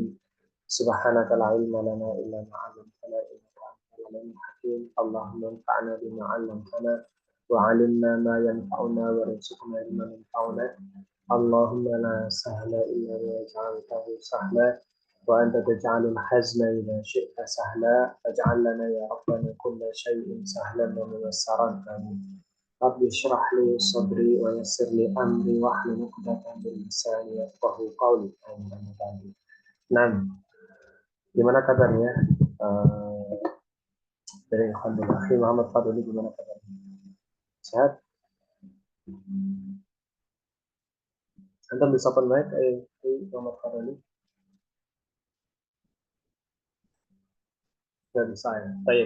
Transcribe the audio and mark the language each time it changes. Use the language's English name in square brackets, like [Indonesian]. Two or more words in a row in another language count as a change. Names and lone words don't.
[Arabic] سبحانك لا علم لنا إلا ما علمتنا إنك أنت العليم الحكيم. اللهم انفعنا بما علمتنا وعلمنا ما ينفعنا وارزقنا علما ينفعنا. اللهم لا سهل إلا ما جعلته سهلا وأنت تجعل الحزن إذا شئت سهلا فاجعل لنا يا ربنا كل شيء سهلا وميسرا آمين. رب اشرح لي صدري ويسر لي أمري واحلل عقدة من لساني يفقهوا قولي. [Indonesian] Amin. Nah, gimana kabarnya? Dari Alhamdulillah. Muhammad Fadli gimana kabarnya? Sehat? Antum bisa [English] open mic? [Indonesian] Muhammad Fadli? Nggak bisa ya? Baik.